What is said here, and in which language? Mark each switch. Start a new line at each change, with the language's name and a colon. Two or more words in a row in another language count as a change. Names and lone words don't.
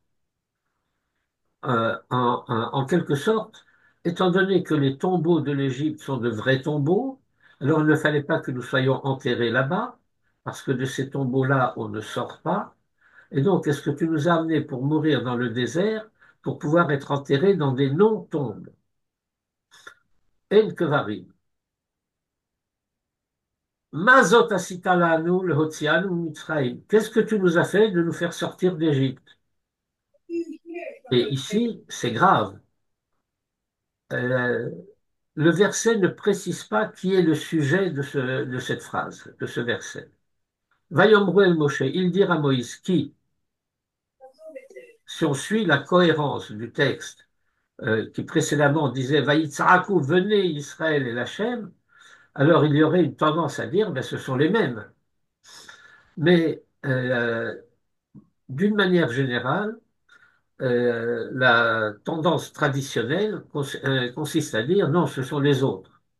French: En quelque sorte, étant donné que les tombeaux de l'Égypte sont de vrais tombeaux, alors il ne fallait pas que nous soyons enterrés là-bas, parce que de ces tombeaux-là, on ne sort pas. Et donc, est-ce que tu nous as amenés pour mourir dans le désert, pour pouvoir être enterrés dans des non-tombes?
Hebrew: אין קברים. מה זאת עשית לנו להוציאנו ממצרים.
French: Qu'est-ce que tu nous as fait de nous faire sortir d'Égypte? Et ici, c'est grave. Euh, le verset ne précise pas qui est le sujet de cette phrase, de ce verset.
Hebrew: ויאמרו אל משה,
French: il dira à Moïse qui, si on suit la cohérence du texte qui précédemment disait Vaïtsarakou, venez Israël et l'Hachem, alors il y aurait une tendance à dire ben, ce sont les mêmes. Mais d'une manière générale, la tendance traditionnelle consiste à dire non, ce sont les autres.